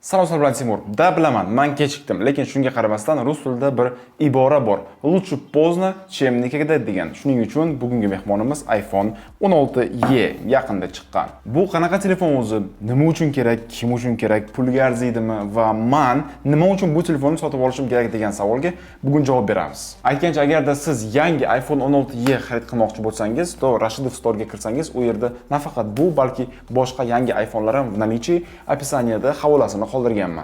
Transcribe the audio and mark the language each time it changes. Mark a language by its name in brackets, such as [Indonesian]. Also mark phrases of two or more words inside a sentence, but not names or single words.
[Uzbek] Salom Timur. Da bilaman, men kechikdim, lekin shunga qaramasdan rus tilida bir ibora bor. [Russian] Лучше поздно, чем никогда degan. [Uzbek] Shuning uchun bugungi mehmonimiz iPhone 16e yaqinda chiqqan. Bu qanaqa telefon o'zi? Nima uchun kerak? Kim uchun kerak? Pulga arziydimi? Va men nima uchun bu telefonni sotib olishim kerak degan savolga bugun javob beramiz. Aytgancha, agarda siz yangi iPhone 16e xarid qilmoqchi bo'lsangiz, to Rashidov Store'ga kirsangiz, u yerda nafaqat bu, balki boshqa yangi iPhone'lar ham [Russian] наличие описаниеda [Uzbek] havolasini qoldirganman.